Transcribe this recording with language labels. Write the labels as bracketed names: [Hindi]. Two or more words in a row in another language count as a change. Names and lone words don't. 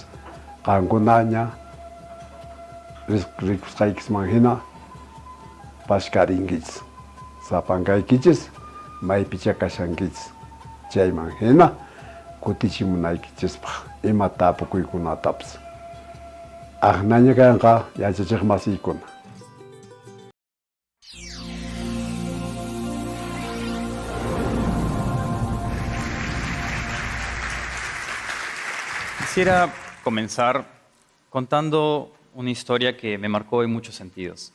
[Quechua] Qankunaña rikusqaykisman hina pashkarinkichis, sapankaykichis, maypicha kashankichis. Chayman hina kutichimunaykichispaq ima tapukuykunatapis. Aqnaña kanqa yachachiq masiykuna. [Spanish] Quisiera comenzar contando una historia que me marcó en muchos sentidos.